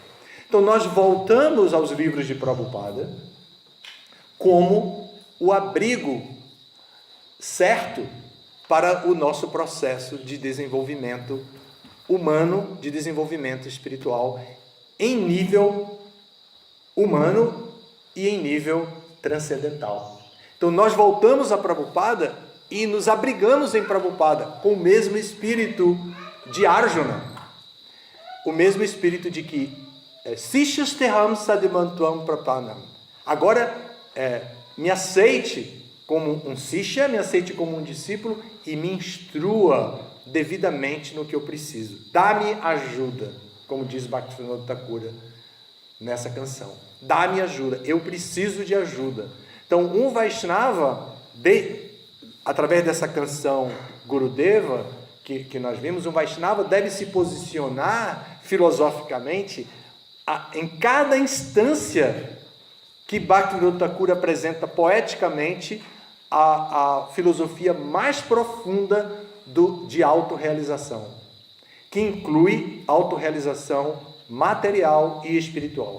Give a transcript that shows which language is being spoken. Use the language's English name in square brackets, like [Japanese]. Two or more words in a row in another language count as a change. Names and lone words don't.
[Portuguese] Então nós voltamos aos livros de Prabhupada como o abrigo certo para o nosso processo de desenvolvimento humano, de desenvolvimento espiritual em nível humano e em nível transcendental. Então nós voltamos a Prabhupada e nos abrigamos em Prabhupada com o mesmo espírito de Arjuna, o mesmo espírito de que [Sanskrit] শিষ্যস্তেঽহং শাধি মাং ত্বাং প্রপন্নম্. [Portuguese] Agora me aceite como um Sishya, me aceite como um discípulo e me instrua devidamente no que eu preciso. Dá-me ajuda, como diz Bhaktivinoda Thakura nessa canção. Dá-me ajuda, eu preciso de ajuda. Então, um Vaishnava, através dessa canção Gurudeva, que nós vimos, um Vaishnava deve se posicionar filosoficamente em cada instância que Bhaktivinoda Thakura apresenta poeticamente a filosofia mais profunda de autorrealização, que inclui autorrealização material e espiritual.